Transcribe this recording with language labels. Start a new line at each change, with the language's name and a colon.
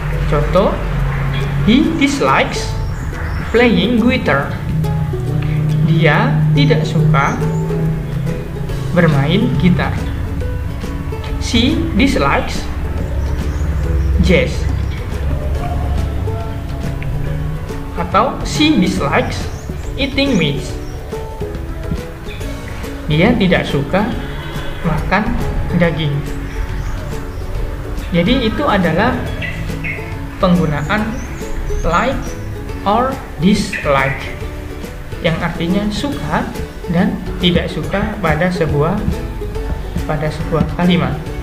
English: Contoh, he dislikes playing guitar.
Indonesian: Dia tidak suka bermain gitar.
English: She dislikes jazz. Atau she dislikes eating meat.
Indonesian: Dia tidak suka makan daging. Jadi itu adalah penggunaan like or dislike, yang artinya suka dan tidak suka pada sebuah kalimat.